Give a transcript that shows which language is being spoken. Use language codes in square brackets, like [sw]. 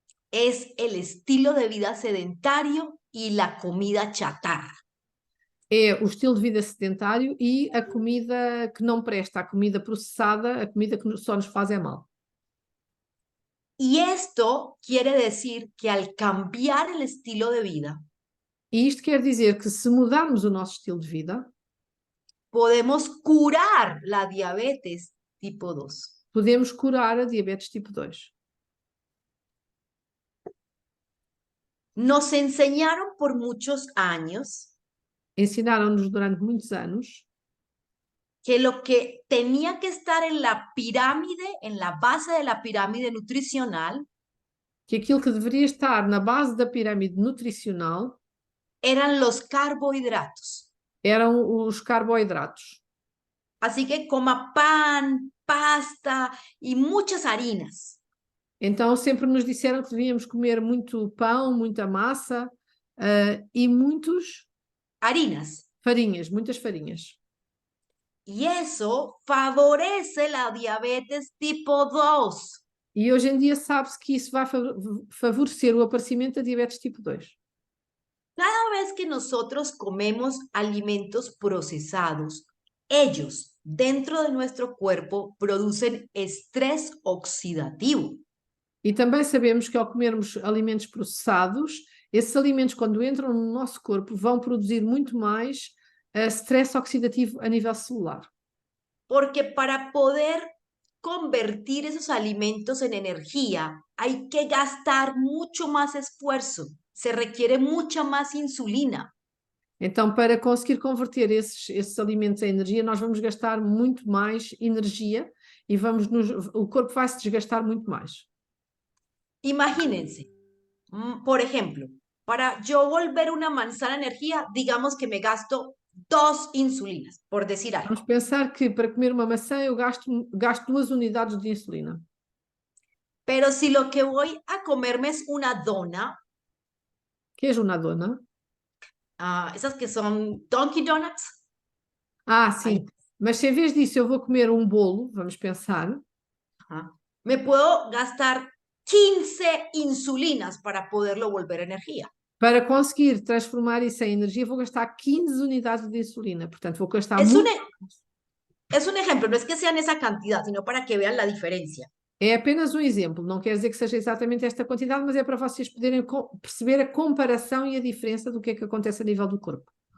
[es] es el estilo de vida sedentario y la comida chatarra. [pt] é o estilo de vida sedentário e a comida que não presta, a comida processada, a comida que só nos faz mal. [es] Y esto quiere decir que al cambiar el estilo de vida, [pt] E isto quer dizer que se mudarmos o nosso estilo de vida, [es] podemos curar la diabetes tipo 2. [pt] podemos curar a diabetes tipo 2. [es] Nos enseñaron por muchos años [pt] Ensinaram-nos durante muitos anos [es] que lo que tenía que estar en la pirámide, en la base de la pirámide nutricional, [pt] que aquilo que deveria estar na base da pirâmide nutricional [es] eran los carbohidratos. [pt] eram os carboidratos. [es] Así que coma pan, pasta y muchas harinas. [pt] Então sempre nos disseram que devíamos comer muito pão, muita massa e muitas farinhas. [es] Y eso favorece la diabetes tipo 2. [pt] E hoje em dia sabe-se que isso vai favorecer o aparecimento da diabetes tipo 2. [es] Cada vez que nosotros comemos alimentos procesados, ellos dentro de nuestro cuerpo producen estrés oxidativo. [pt] E também sabemos que ao comermos alimentos processados, esses alimentos, quando entram no nosso corpo, vão produzir muito mais stress oxidativo a nível celular. [es] Porque para poder convertir esos alimentos en energía, hay que gastar mucho más esfuerzo. Se requiere mucha más insulina. [pt] Então, para conseguir converter esses alimentos em energia, nós vamos gastar muito mais energia e o corpo vai se desgastar muito mais. [es] Imagínense, por ejemplo, para yo volver una manzana energía, digamos que me gasto 2 insulinas, por decir algo. [pt] Vamos pensar que para comer uma maçã eu gasto 2 unidades de insulina. [es] Pero si lo que voy a comerme es una dona, [pt] Que é uma dona? [es] esas que son Dunkin' Donuts. [pt] Sim. Mas se em vez disso eu vou comer um bolo, vamos pensar. [es] Me puedo gastar 15 insulinas para poderlo volver energía. [pt] Para conseguir transformar isso em energia, vou gastar 15 unidades de insulina. Portanto, vou gastar [es] Es [pt] muito. [es] Es un ejemplo, no es que sean esa cantidad, sino para que vean la diferencia. [pt] É apenas um exemplo, não quer dizer que seja exatamente esta quantidade, mas é para vocês poderem perceber a comparação e a diferença do que é que acontece a nível do corpo.